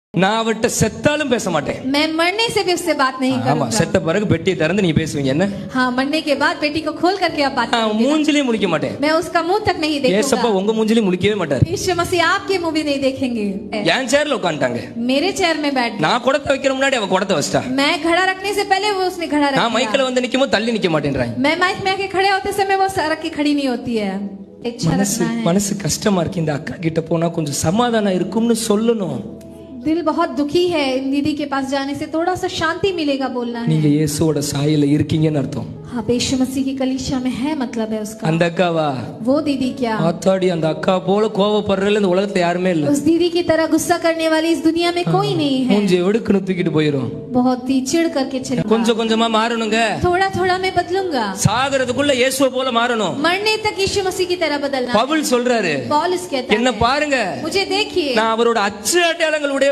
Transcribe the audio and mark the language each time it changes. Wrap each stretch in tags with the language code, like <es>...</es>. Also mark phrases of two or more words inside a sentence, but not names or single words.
<ta>நான் அவட்ட செத்தாலும் பேச மாட்டேன்.</ta> <hi>मैं मरने से भी उससे बात नहीं</hi> <ta>ஆமா,</ta> <hi>करूंगा।</hi> <ta>செத்த பிறகு பெட்டியை திறந்து நீ பேசுவீங்க என்ன?</ta> <hi>हाँ, मरने के बाद बेटी को खोल करके आप बात करेंगे।</hi> <ta>மூஞ்சிலே முழிக்க மாட்டேன்.</ta> <hi>मैं उसका मुंह तक नहीं</hi> <ta>ஏசப்பா</ta> <hi>देखूंगा।</hi> <ta>உங்க மூஞ்சிலே முழிக்கவே மாட்டார்.</ta> <hi>यीशु मसीह आपके मुंह भी नहीं देखेंगे।</hi> <ta>என் சேர்ல உட்கார்ந்தாங்க.</ta> <hi>मेरे चेयर में बैठ गए।</hi> <ta>நான் குடத்தை வைக்கிற முன்னாடி அவ குடத்தை வச்சிட்டா.</ta> <hi>मैं घड़ा रखने से पहले वो उसने घड़ा रख</hi> <ta>நான் மைக்ல</ta> <hi>दिया।</hi> <ta>வந்து நிக்கும்போது தள்ளி நிக்க மாட்டேன்றாங்க.</ta> <hi>मैं माइक में आके खड़े होते समय वो सड़क की खड़ी नहीं होती है। इच्छा रखना है।</hi> <ta>மனசு கஷ்டமா இருக்கு, இந்த அக்கா கிட்ட போனா கொஞ்சம் சமாதானம் இருக்கும்னு சொல்லணும்.</ta> <hi>दिल बहुत दुखी है, इन दीदी के पास जाने से थोड़ा सा शांति मिलेगा बोलना है।</hi> <ta>நீங்க இயேசுவோட சாயல இருக்கீங்கன்னு அர்த்தம்.</ta> <hi>हाँ, यीशु मसीह की कलीसिया में है मतलब है उसका।</hi> <ta>அந்த அக்காவா?</ta> <hi>वो दीदी क्या?</hi> <ta>ஆத்தாடி, அந்த அக்கா போல கோவப்படுறதுல இந்த உலகத்துல யாருமே இல்ல.</ta> <hi>उस दीदी की तरह गुस्सा करने वाली इस दुनिया में कोई नहीं है।</hi> <ta>மூஞ்சி எடுக்குன்னு தூக்கிட்டு போயிரும்.</ta> <hi>बहुत ही चिढ़ करके चलेगा।</hi> <ta>கொஞ்சம் கொஞ்சமா மாறணுங்க.</ta> <hi>थोड़ा थोड़ा मैं बदलूंगा।</hi> <ta>சாகறதுக்குள்ள இயேசுவை போல மாறணும்.</ta> <hi>मरने तक यीशु मसीह की तरह बदलना।</hi> <ta>பவுல் சொல்றாரு,</ta> <hi>पौलुस कहता</hi> <ta>என்ன</ta> <hi>है,</hi> <ta>பாருங்க,</ta> <hi>मुझे देखिए,</hi> <ta>நான் அவரோட அச்சு அடையாளங்கள்</ta>